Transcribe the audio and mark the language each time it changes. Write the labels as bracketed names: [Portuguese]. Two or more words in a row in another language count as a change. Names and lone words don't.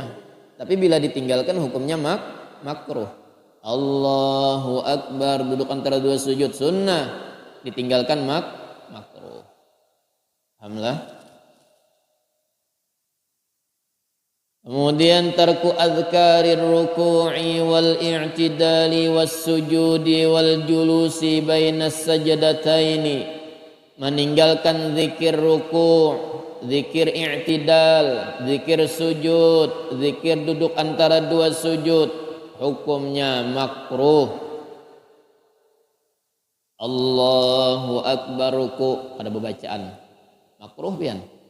[Indonesian] Tapi bila ditinggalkan hukumnya makruh. [Arabic] الله أكبر [Indonesian] duduk antara dua sujud sunnah, ditinggalkan makruh. Alhamdulillah. [Arabic] Kemudian ترك أذكار الركوع والاعتدال والسجود والجلوس بين السجدتين. [Indonesian] Meninggalkan zikir ruku', zikir i'tidal, zikir sujud, zikir duduk antara dua sujud, hukumnya makruh. [Arabic] الله أكبر [Indonesian] ruku', ada bacaan makruh pian.